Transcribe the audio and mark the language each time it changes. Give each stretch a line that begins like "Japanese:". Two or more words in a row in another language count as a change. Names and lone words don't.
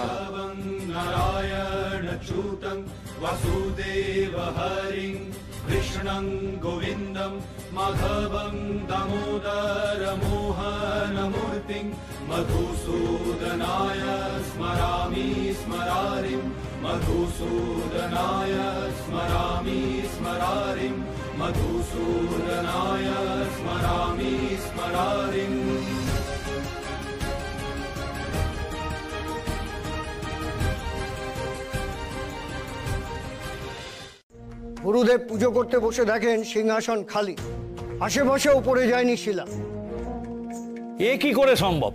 Sanskrit: नारायण च्युतं वसुदेव हरिं कृष्णं गोविन्दं माधवं दामोदर मोहनमूर्तिं मधुसूदनाय स्मरामि स्मरारिं मधुसूदनाय स्मरामि स्मरारिं मधुसूदनाय स्मरामि स्मरारिं।
Bangla: গুরুদেব পুজো করতে বসে দেখেন সিংহাসন খালি, আশেপাশেও পড়ে যায়নি শিলা। এ কি করে সম্ভব?